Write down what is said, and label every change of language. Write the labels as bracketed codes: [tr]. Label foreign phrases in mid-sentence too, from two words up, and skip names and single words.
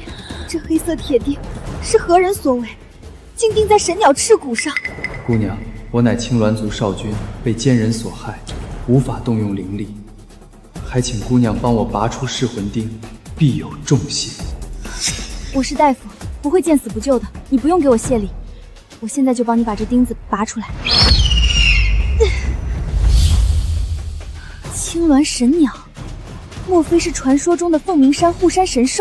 [zh] 這黑色鐵釘是何人所為，竟釘在神鳥翅骨上？姑娘，我乃青鸾族少君，被奸人所害，無法動用靈力，還請姑娘幫我拔出噬魂釘，必有重謝。我是大夫，不會見死不救的，你不用給我謝禮，我現在就幫你把這釘子拔出來。青鸾神鳥，莫非是傳說中的鳳鳴山護山神獸？